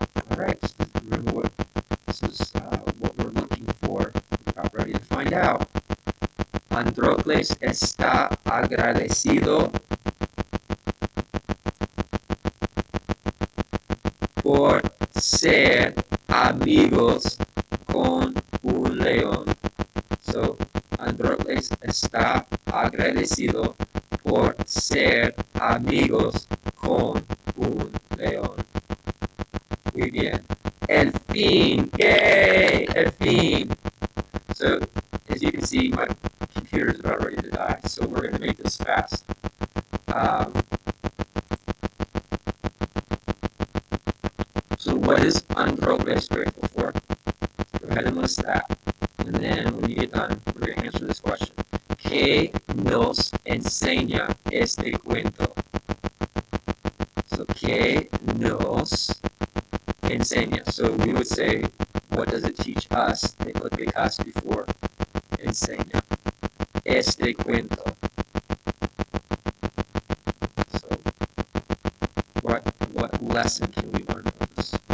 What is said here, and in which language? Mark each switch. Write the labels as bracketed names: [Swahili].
[English] All right, remember what this is what we're looking for. We're about ready to find out. [Spanish] Androcles está agradecido por ser amigos con un león. So, Androcles está agradecido por ser amigos con un león. Muy bien. El fin. Yay! El fin. [English] So, as you can see, my computer is about ready to die, so we're going to make this fast. So what is Androcles grateful for? Go ahead and list that. And then when you get done, we're going to answer this question. [Spanish] ¿Qué nos enseña este cuento? So, ¿qué nos enseña? [English] So we would say, what does it teach us? They put big us before enseña. [Spanish] Este cuento. [English] So what lesson can we learn from this?